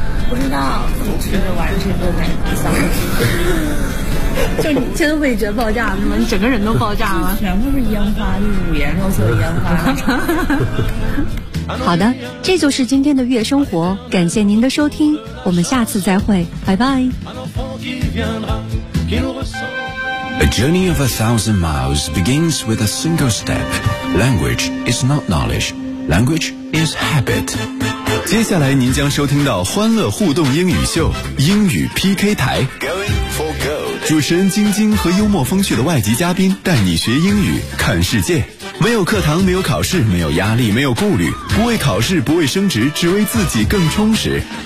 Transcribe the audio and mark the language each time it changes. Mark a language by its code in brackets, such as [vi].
[zh] 不知道，就是玩这个感觉，想不起。就你真的会觉得爆炸了吗？你整个人都爆炸了，全部是烟花，就是五颜六色的烟花。好的，这就是今天的月生活，感谢您的收听，我们下次再会，拜拜。 [en] A journey of 1,000 miles begins with a single step. Language is not knowledge, language is habit. [zh] 接下来您将收听到欢乐互动英语秀，英语 PK 台。 [en] Going for gold. [zh] 主持人晶晶和幽默风趣的外籍嘉宾带你学英语看世界。没有课堂，没有考试，没有压力，没有顾虑，不为考试，不为升职，只为自己更充实。